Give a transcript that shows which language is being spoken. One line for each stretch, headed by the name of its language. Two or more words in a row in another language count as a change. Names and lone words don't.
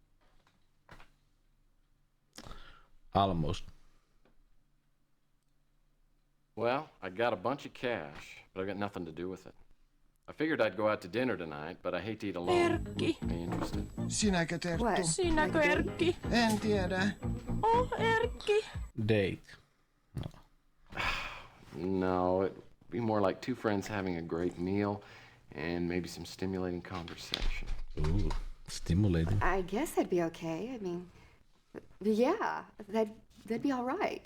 English: Almost. Well, I got a bunch of cash, but I've got nothing to do with it. I figured I'd go out to dinner tonight, but I hate to eat alone. Erkki. Are you interested?
Finnish: Sinäkö, Terttu?
English: What?
Finnish: Sinäkö,
English: Like a
Finnish: Erkki? En tiedä. Oh, Erkki.
English: Date. No, it'd be more like two friends having a great meal and maybe some stimulating conversation. Ooh, stimulating. I guess that'd be okay. I mean, yeah, that'd be all right.